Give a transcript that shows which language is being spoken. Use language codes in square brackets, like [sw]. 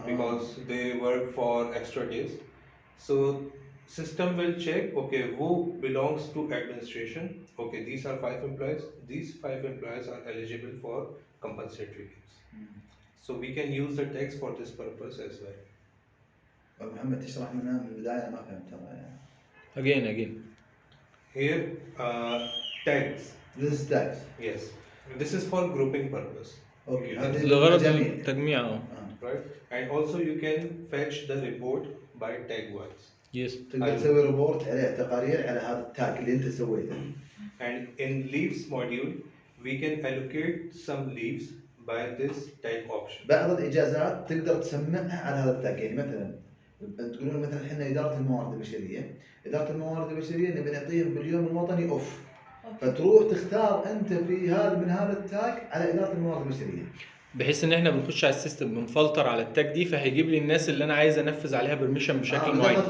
[en] because they work for extra days. So system will check, okay, who belongs to administration. Okay, these are 5 employees. These 5 employees are eligible for compensatory leaves. So we can use the text for this purpose as well. [ar] محمد تشرح منها من البداية، أنا ما فهمت ترى يعني. [en] again. Here, tags. This is tags. Yes, this is for grouping purpose. Okay You [ar] هذه [en] can- [ar] لغرض للمجاميع. التجميع [en] right? And also you can fetch the report by tag wise. Yes. [ar] تقدر تسوي ريبورت عليه تقارير على هذا التاج اللي انت سويته. [en] And in leaves module, we can allocate some leaves by this tag option. [ar] بعض الاجازات تقدر تسمعها على هذا التاج، يعني مثلا تقولون مثلا احنا اداره الموارد البشريه، اداره الموارد البشريه نبي نعطيهم باليوم الوطني اوف، فتروح تختار انت في هذا من هذا التاج على اداره الموارد البشريه. بحيث ان احنا بنخش على السيستم بنفلتر على التاج دي، فهيجيب لي الناس اللي انا عايز انفذ عليها بيرميشن بشكل معين.